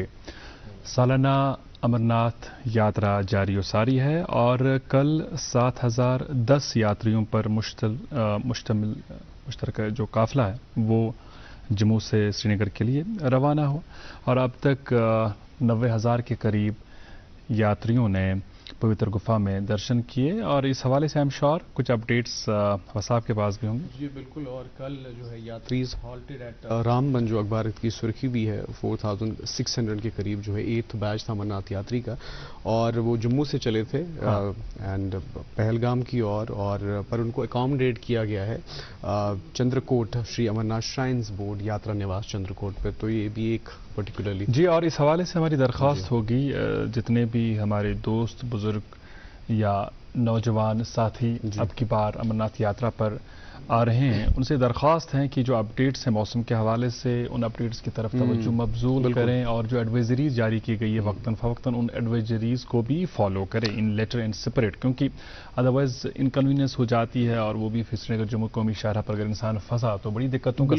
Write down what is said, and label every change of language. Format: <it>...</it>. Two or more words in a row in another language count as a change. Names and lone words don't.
<ur>سالانہ امرناتھ یاترا جاری و ساری ہے اور کل 7010 یاتریوں پر مشترکہ جو قافلہ ہے وہ جموں سے سری نگر کے لیے روانہ ہو، اور اب تک 90,000 کے قریب یاتریوں نے پوتر گفا میں درشن کیے، اور اس حوالے سے</ur> <en>I'm sure</en> <ur>کچھ اپڈیٹس وصاف کے پاس بھی ہوں گے۔ جی بالکل، اور کل جو ہے یاتریز</ur> <en>halted at</en> <ur>رام بن، جو اخبار کی سرخی بھی ہے 4600 کے قریب جو ہے 8th بیچ تھا امرناتھ یاتری کا، اور وہ جموں سے چلے تھے اینڈ پہلگام کی اور پر ان کو اکاموڈیٹ کیا گیا ہے چندرکوٹ شری امرناتھ شرائنز بورڈ یاترا نواس چندرکوٹ پہ، تو یہ بھی ایک پرٹیکولرلی جی، اور اس حوالے سے ہماری درخواست ہوگی جتنے بھی ہمارے دوست بزرگ یا نوجوان ساتھی اب کی بار امرناتھ یاترا پر آ رہے ہیں، ان سے درخواست ہے کہ جو اپڈیٹس ہیں موسم کے حوالے سے ان اپڈیٹس کی طرف توجہ مبذول کریں، اور جو ایڈوائزریز جاری کی گئی ہے وقتاً فوقتاً ان ایڈوائزریز کو بھی فالو کریں</ur> <en>in letter and spirit,</en> <ur>کیونکہ</ur> <en>otherwise inconvenience</en> <ur>ہو جاتی ہے، اور وہ بھی سری نگر جموں قومی شاہراہ پر اگر انسان پھنسا تو بڑی دقتوں کا</ur>